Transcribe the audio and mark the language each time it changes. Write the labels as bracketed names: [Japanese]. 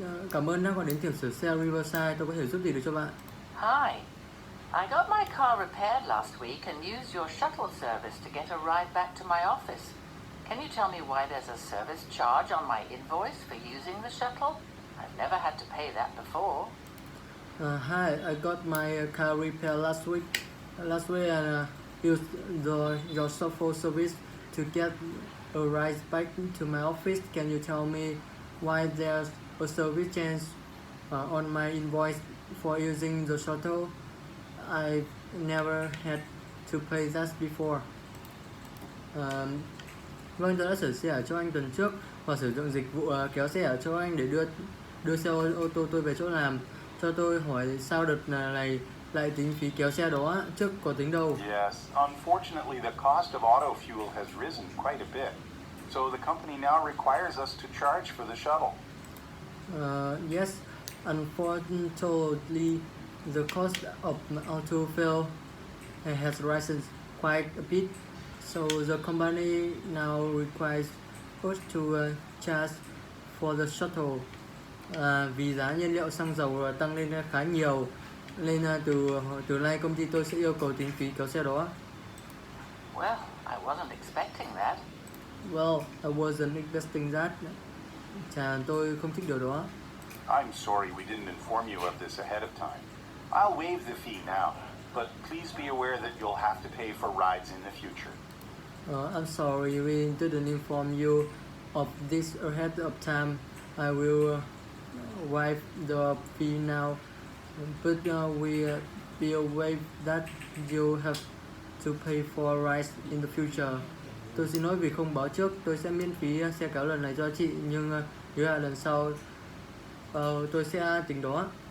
[Vietnamese] Cảm ơn đã gọi đến tiệm sửa xe Riverside. Tôi có thể giúp gì được cho bạn? [English] Hi. I got my car repaired last week and used your shuttle service to get a ride back to my office. Can you tell me why there's a service charge on my invoice for using the shuttle? I've never had to pay that before. Hi, I got my car repaired last week. Last week and used your shuttle service to get a ride back to my office. Can you tell me why there's a service change on my invoice for using the shuttle? I've never had to pay that before. [Vietnamese] Vâng, tôi đã sửa xe ở cho anh tuần trước và sử dụng dịch vụ kéo xe ở cho anh để đưa xe ô tô tôi về chỗ làm. Cho tôi hỏi sao đợt này lại tính phí kéo xe đó, trước có tính đâu? [English] Yes, unfortunately the cost of auto fuel has risen quite a bit. So the company now requires us to charge for the shuttle. Yes, unfortunately the cost of auto fuel has risen quite a bit. So the company now requires us to charge for the shuttle. [Vietnamese] Vì giá nhiên liệu xăng dầu tăng lên khá nhiều, nên từ nay công ty tôi sẽ yêu cầu tính phí kéo xe đó. [English] Well, I wasn't expecting that. Well, I wasn't expecting that. [Vietnamese] Tôi không thích điều đó. [English] I'm sorry we didn't inform you of this ahead of time. I'll waive the fee now, but please be aware that you'll have to pay for rides in the future. I'm sorry we didn't inform you of this ahead of time. I will waive the fee now, but we be aware that you have to pay for rides in the future. [Vietnamese] Tôi xin lỗi vì không báo trước. Tôi sẽ miễn phí xe kéo lần này cho chị, nhưng nhớ là lần sau tôi sẽ tính đó.